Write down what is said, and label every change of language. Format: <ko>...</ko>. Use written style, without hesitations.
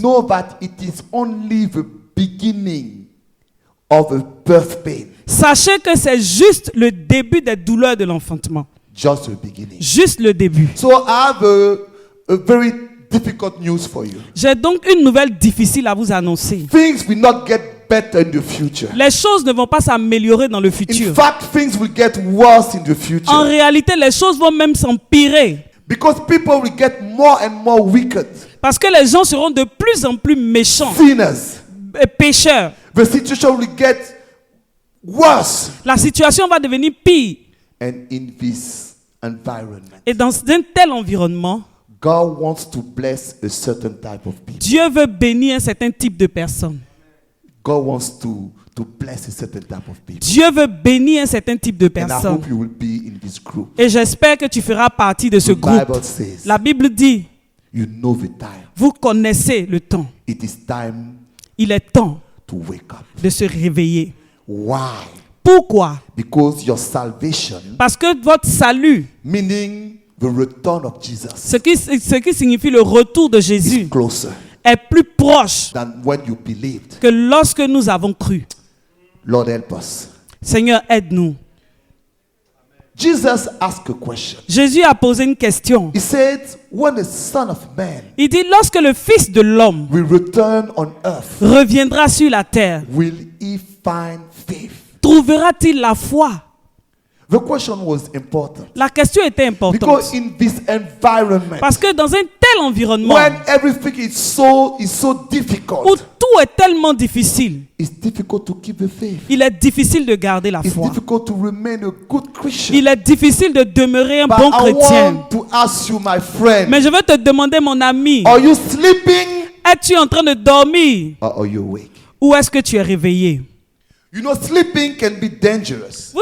<en>know that it is only the beginning of a birth pain.</en> <fr>sachez que c'est juste le début des douleurs de l'enfantement.</fr> <en>Just the beginning.</en> <fr>Juste le début.</fr> <en>So I have a very difficult news for you.</en> <fr>J'ai donc une nouvelle difficile à vous annoncer.</fr> <en>Things will not get better in the future.</en> <fr>Les choses ne vont pas s'améliorer dans le</fr> <en>In</en> <fr>futur.</fr> <en>fact, things will get worse in the</en> <fr>En</fr> <en>future.</en> <fr>réalité, les choses vont même s'empirer.</fr> <en>Because people will get more and more wicked.</en> <fr>Parce que les gens seront de plus en plus méchants,</fr> <en>Sinners.</en> <fr>pécheurs.</fr> <en>The situation will get worse.</en> <fr>La situation va devenir pire.</fr> <en>And in this environment,</en> <fr>Et dans un tel environnement,</fr> <en>God wants to bless a certain type of people.</en> <fr>Dieu veut bénir un certain type de personnes.</fr> <en>God wants to bless a certain type of people.</en> <fr>Dieu veut bénir un certain type de</fr> <en>And I</en> <fr>personnes.</fr> <en>hope you will be in this group.</en> <fr>Et j'espère que tu feras partie de ce</fr> <en>The</en> <fr>groupe.</fr> <en>Bible says,</en> <fr>La Bible dit,</fr> <en>you know the time.</en> <fr>vous connaissez le temps.</fr> <en>It is time</en> <fr>Il est temps</fr> <en>to wake up.</en> <fr>de se réveiller.</fr> <en>Why?</en> <fr>Pourquoi?</fr> <en>Because your salvation,</en> <fr>Parce que votre salut,</fr> <en>meaning the return of Jesus,</en> <fr>ce qui signifie le retour de</fr> <en>is</en> <fr>Jésus,</fr> <en>closer</en> <fr>est plus proche</fr> <en>than when you believed.</en> <fr>que lorsque nous avons cru.</fr> <en>Lord, help us.</en> <fr>Seigneur, aide-nous.</fr> <en>Jesus asked a question.</en> <fr>Jésus a posé une question.</fr> <en>He said, when the Son of Man</en> <fr>Il dit, lorsque le Fils de l'homme</fr> <en>will return on earth,</en> <fr>reviendra sur la terre,</fr> <en>will he find faith?</en> <fr>trouvera-t-il la foi?</fr> <en>The question was important.</en> <fr>La question était importante.</fr> <en>Because in this environment,</en> <fr>Parce que dans un tel environnement</fr> <en>when everything is so</en> <fr>où</fr> <en>difficult,</en> <fr>tout est tellement difficile,</fr> <en>it's difficult to keep the faith.</en> <fr>il est difficile de garder la</fr> <en>It's</en> <fr>foi.</fr> <en>difficult to remain a good Christian.</en> <fr>Il est difficile de demeurer un</fr> <en>But</en> <fr>bon</fr> <en>I</en> <fr>chrétien.</fr> <en>want to ask you, my friend,</en> <fr>Mais je veux te demander, mon ami,</fr> <en>are you sleeping</en> <fr>es-tu en train de dormir</fr> <en>or are you awake?</en> <fr>ou est-ce que tu es réveillé?</fr> <en>You know, sleeping can be dangerous.</en>